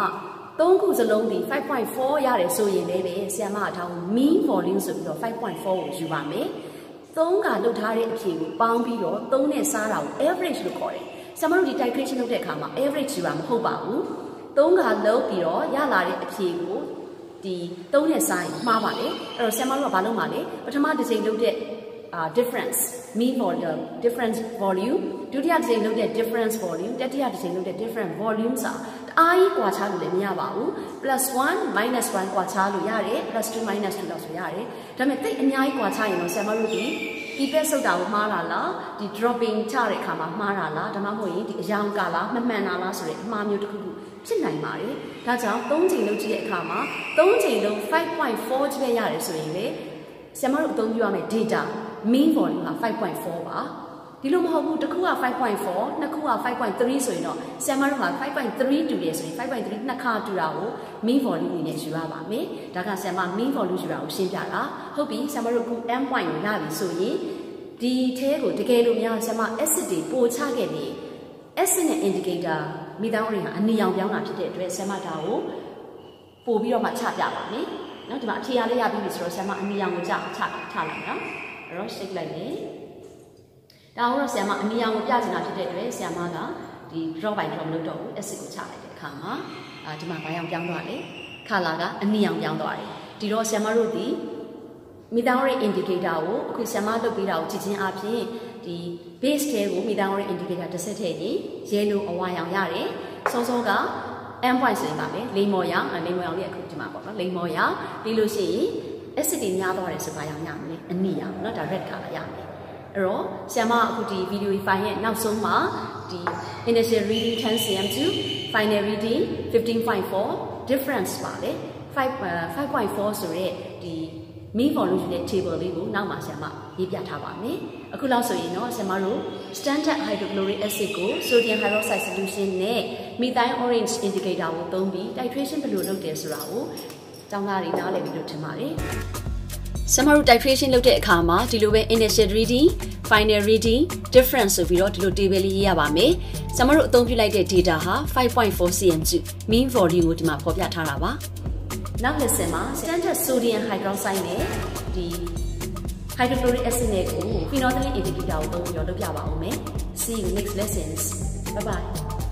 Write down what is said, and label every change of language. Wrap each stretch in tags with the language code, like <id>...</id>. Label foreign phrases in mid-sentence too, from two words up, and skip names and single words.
<my>3 ခုစလုံးဒီ 5.4 ရတယ်ဆိုရင်လည်းပဲဆရာမအထောင်</my> <en>mean volume</en> <my>ဆိုပြီးတော့ 5.4 ကိုယူပါမယ်။3ကလုပ်ထားတဲ့အဖြေကိုပေါင်းပြီးတော့3နဲ့စားတာကို average လို့ခေါ်တယ်။ဆရာမတို့ဒီ titration လုပ်တဲ့အခါမှာ average ယူတာမဟုတ်ပါဘူး။3ကလုပ်ပြီးတော့ရလာတဲ့အဖြေကိုဒီ3နဲ့စားရင်မှားပါတယ်။အဲ့တော့ဆရာမတို့ကဘာလုပ်မှာလဲ။ပထမတစ်ချိန်လုပ်တဲ့ difference</my> <en>mean volume difference volume</en> <my>ဒုတိယတစ်ချိန်လုပ်တဲ့</my> <en>difference volume</en> <my>တတိယတစ်ချိန်လုပ်တဲ့</my> <en>different volume</en> <my>စာအားကြီးကွာခြားလို့လည်းမရပါဘူး +1 -1 ကွာခြားလို့ရတယ် +2 -2 လောက်ဆိုရတယ်ဒါပေမဲ့တိတ်အများကြီးကွာခြားရင်တော့ဆရာမတို့ဒီ pipette ဆုပ်တာကိုမှားတာလားဒီ dropping ချတဲ့အခါမှာမှားတာလားဒါမှမဟုတ် ရင်ဒီအယောင်ကလားမမှန်တာလားဆိုတဲ့အမှားမျိုးတစ်ခုခုဖြစ်နိုင်ပါတယ်ဒါကြောင့်3ချိန်လုပ်ကြည့်တဲ့အခါမှာ3ချိန်လုံး 5.4 ကျပဲရတယ်ဆိုရင်လေဆရာမတို့အသုံးပြုရမယ့်</my> <en>data mean volume</en> <my>က 5.4 ပါဒီလိုမဟုတ် ဘူးတစ်ခုက 5.4 နှစ်ခုက 5.3 ဆိုရင်တော့ဆရာမတို့က 5.3 တူတယ်ဆိုရင် 5.3 နှစ်ခါတူတာကို</my> <en>mean volume</en> <my>နဲ့ယူရပါမယ်ဒါကဆရာမ</my> <en>mean volume</en> <my>ယူတာကိုရှင်းပြတာဟုတ် ပြီဆရာမတို့အခု</my> <en>m point</en> <my>ကိုရပြီဆိုရင်ဒီထဲကိုတကယ်လို့များဆရာမ acid တွေပိုချခဲ့တယ် acid နဲ့</my> <en>indicator methyl orange</en> <my>ဟာအနီရောင်ပြောင်းတာဖြစ်တဲ့အတွက်ဆရာမဒါကိုပို့ပြီးတော့မှချပြပါမယ်နော်ဒီမှာအဖြေရလေးရပြီးပြီဆိုတော့ဆရာမအနီရောင်ကိုချလိုက်နော်အဲ့တော့ shake လိုက်မယ်ဒါကတော့ဆရာမအနီရောင်ကိုပြချင်တာဖြစ်တဲ့အတွက်ဆရာမကဒီ</my> <en>drop by drop</en> <my>လုပ်တော့ဘူး acid ကိုချလိုက်တဲ့အခါမှာဒီမှာဘာရောင်ပြောင်းသွားလဲ color ကအနီရောင်ပြောင်းသွားတယ်ဒီတော့ဆရာမတို့ဒီ</my> <en>methyl orange indicator</en> <my>ကိုအခုဆရာမလုပ်ပေးတာကိုကြည့်ချင်းအပြင်ဒီ base ထဲကို</my> <en>methyl orange indicator</en> <my>တစ်ဆက်ထည့်ရင် yellow အဝါရောင်ရတယ်စောစောက</my> <en>m point</en> <my>ဆိုရင်ပါပဲလိမ္မော်ရောင်လေးအခုဒီမှာပေါ့နော်လိမ္မော်ရောင်ပြီးလို့ရှိရင် acid တွေများသွားတယ်ဆိုပါရောင်ရမယ်အနီရောင်เนาะဒါ</my> <en>red color</en> <my>ရမယ်အဲ့တော့ဆရာမအခုဒီ</my> <en>video file</en> <my>ရဲ့နောက်ဆုံးမှာဒီ</my> <en>initial reading 10 cm to final reading</en> <my>15.4 difference ပါလေ 5.4 ဆိုရဲဒီ</my> <en>mean volume</en> <my>ရဲ့ table လေးကိုနောက်မှာဆရာမရေးပြထားပါမယ်အခုလောက်ဆိုရင်တော့ဆရာမတို့</my> <en>standard hydrochloric acid</en> <my>ကို</my> <en>sodium hydroxide solution</en> <my>နဲ့</my> <en>methyl orange indicator</en> <my>ကိုသုံးပြီး titration ဘယ်လိုလုပ်တယ်ဆိုတာကိုကျော င်းသားတွေနားလည်ပြီးလို့ထင်ပါတယ်ဆရာမတို့ titration လုပ်တဲ့အခါမှာဒီလိုပဲ</my> <en>initial reading final reading difference</en> <my>ဆိုပြီးတော့ဒီလို table လေးရေးရပါမယ်ဆရာမတို့အသုံးပြုလိုက်တဲ့ data ဟာ 5.4</my> <en>cm mean volume</en> <my>ကိုဒီမှာဖော်ပြထားတာပါနောက် lesson မှာ</my> <en>standard sodium hydroxide</en> <my>နဲ့ဒီ</my> <en>hydrochloric acid</en> <my>နဲ့ကို</my> <en>phenolphthalein indicator</en> <my>ကိုသုံးပြီးတော့လုပ်ပြပါဦးမယ်</my> <en>see you next lessons bye bye</en>